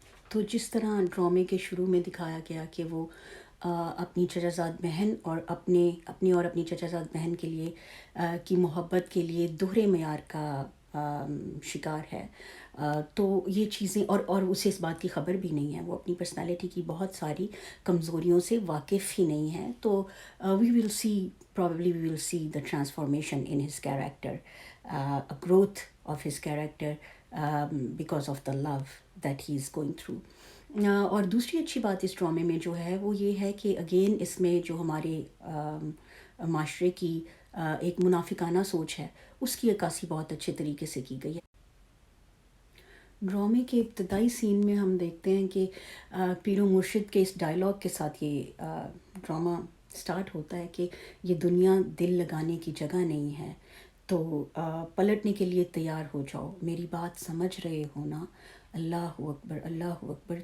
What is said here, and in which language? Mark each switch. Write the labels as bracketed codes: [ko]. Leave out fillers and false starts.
[ur] تو جس طرح ڈرامے کے شروع میں دکھایا گیا کہ وہ اپنی چچا زاد بہن اور اپنی اور اپنی چچا زاد بہن کے لیے کی محبت کے لیے دوہرے معیار کا شکار ہے، تو یہ چیزیں اور اسے اس بات کی خبر بھی نہیں ہے، وہ اپنی پرسنالٹی کی بہت ساری کمزوریوں سے واقف ہی نہیں ہے. [en] تو we will see the transformation in his character, growth of his character because of the love that he is going through. [ur] اور دوسری اچھی بات اس ڈرامے میں جو ہے وہ یہ ہے کہ اگین اس میں جو ہمارے معاشرے کی ایک منافقانہ سوچ ہے اس کی عکاسی بہت اچھے طریقے سے کی گئی ہے. ڈرامے کے ابتدائی سین میں ہم دیکھتے ہیں کہ پیر و مرشد کے اس ڈائلاگ کے ساتھ یہ ڈرامہ سٹارٹ ہوتا ہے کہ یہ دنیا دل لگانے کی جگہ نہیں ہے، تو پلٹنے کے لیے تیار ہو جاؤ، میری بات سمجھ رہے ہو نا، اللہ اکبر اللہ اکبر.